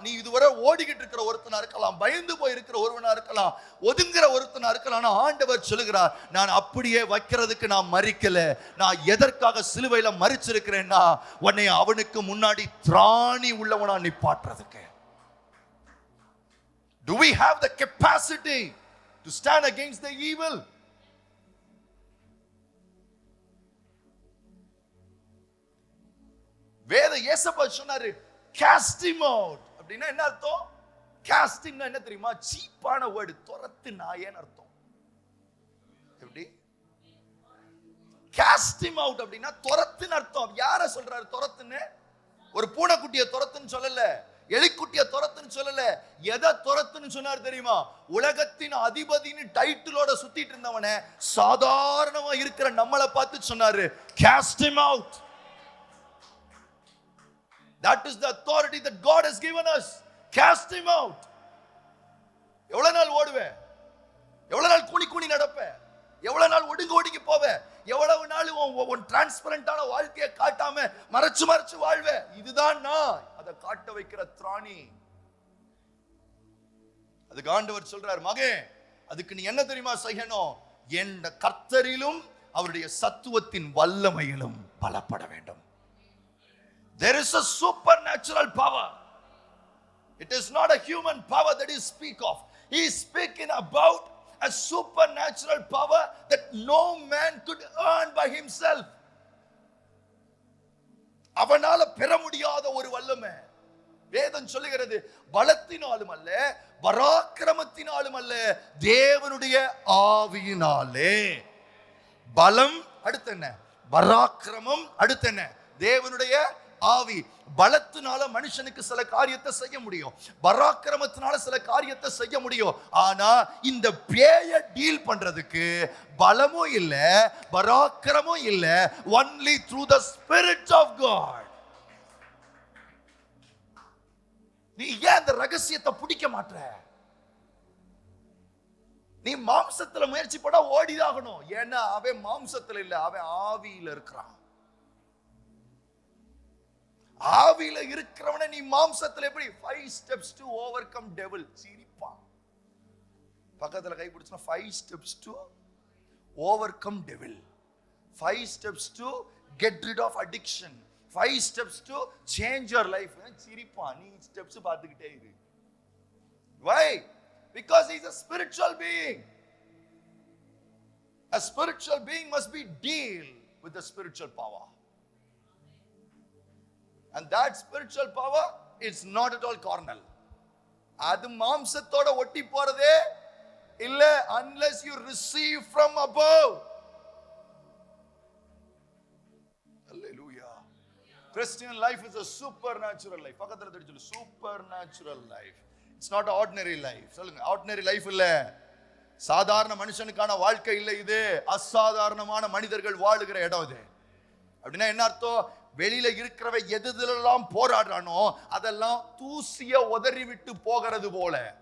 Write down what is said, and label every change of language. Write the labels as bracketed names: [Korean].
[Tamil] நீ இதுவரை ஓடிக்கிட்டு இருக்கிற ஒருத்தனா இருக்கலாம், பயந்து போய் இருக்கிற ஒருவனா இருக்கலாம், ஒதுங்குற ஒருத்தனா இருக்கலாம். ஆண்டவர் சொல்லுகிறார், நான் அப்படியே வைக்கிறதுக்கு நான் மறிக்கல. நான் எதற்காக சிலுவையில மறிச்சிருக்கிறேன்னா, உன்னை அவனுக்கு முன்னாடி திராணி உள்ளவனா நிப்பாட்டுறதுக்கு. [English] Do we have the capacity to stand against the evil? [Tamil] வேத இயேசுப்பா சொன்னாரு, [English] cast him out. [Tamil] அப்படின்னா என்ன அர்த்தம்? casting என்ன தெரியுமா? சீப்பான வேர்டு, துரத்து நாயேன்னு அர்த்தம். எப்படி? [English] cast him out [Tamil] அப்படின்னா துரத்துன்னு அர்த்தம். யார சொல்றாரு துரத்துன்னு? ஒரு பூனைக்குட்டியை துரத்துன்னு சொல்லல, எலிக்குட்டியை துரத்துன்னு சொல்லல. எதை துரத்துன்னு சொன்னார் தெரியுமா? உலகத்தின் அதிபதினு டைட்டிலோட சுத்திட்டு இருந்தவனை சாதாரணமா இருக்கிற நம்மளை பார்த்து சொன்னாரு, [English] cast him out. That is the authority that God has given us. Cast him out. [Tamil] எவ்வளவு நாள் ஓடுவேன்? எவ்வளவு நாள் கூனி நடப்பேன்? எவ்வளவு நாள் ஒடுங்கி போவேன்? எவ்வளவு நாள் உன் டிரான்ஸ்பரண்டான வாழ்க்கையை காட்டாம மறைச்சு வாழ்வேன்? இதுதான் நான் அதை காட்ட வைக்கிற திராணி. அதுக்கு ஆண்டவர் சொல்றார், மகன், அதுக்கு நீ என்ன தெரியுமா செய்யணும்? என் கர்த்தரிலும் அவருடைய சத்துவத்தின் வல்லமையிலும் பலப்பட வேண்டும். [English] There is a supernatural power. It is not a human power that he speak of. He is speaking about a supernatural power that no man could earn by himself. [Tamil] அவனால பெற முடியாத ஒரு வல்லமை. வேதம் சொல்லுகிறது, பலத்தினாலும் அல்ல, பராக்கிரமத்தினாலும் அல்ல, தேவனுடைய ஆவியினாலே. பலம் அடுத்து என்ன? பராக்கிரமம் அடுத்து என்ன? தேவனுடைய ஆவி. பலத்தினால மனுஷனுக்கு சில காரியத்தை செய்ய முடியும், பராக்கிரமத்தினால சில காரியத்தை செய்ய முடியும். ஆனா இந்த பேயை டீல் பண்றதுக்கு பலமும் இல்ல, பராக்கிரமும் இல்ல. [English] only through the spirit of God. [Tamil] நீ ஏன் இந்த ரகசியத்தை பிடிக்க மாட்ற? நீ மாம்சத்துல முயற்சி பண்ணா ஓடிதாகணும். ஏன்னா அவன் மாம்சத்துல இல்ல, அவன் ஆவியில இருக்கிறான். ஆவியில இருக்கிறவனை நீ மாம்சத்துல எப்படி? [English] 5 steps to overcome devil. [Tamil] சிரிப்பான். பக்கத்துல கை பிடிச்சா [English] 5 steps to overcome devil. 5 steps to get rid of addiction. 5 steps to change your life. [Tamil] சிரிப்பா, நீ ஸ்டெப்ஸ் பார்த்துக்கிட்டே இரு. [English] Why? Because he's a spiritual being. A spiritual being must be deal with the spiritual power. And that spiritual power is not at all carnal. [Tamil] அது மாம்சத்தோட ஒட்டி போறதே இல்ல, [English] unless you receive from above. Hallelujah. Christian life is a supernatural life. [Tamil] பக்கத்துல தெரிஞ்சு சொல்லு, [English] supernatural life. It's not ordinary life. [Tamil] சொல்லுங்க, [English] ordinary life [Tamil] இல்ல, சாதாரண மனுஷனுக்கான வாழ்க்கை இல்லை இது, அசாதாரணமான மனிதர்கள் வாழுகிற இடம் இது. அப்படின்னா என்ன அர்த்தம்? வெளியில இருக்கிறவ எதுலாம் போராடுறானோ அதெல்லாம் தூசிய உதறி விட்டு போகிறது போல.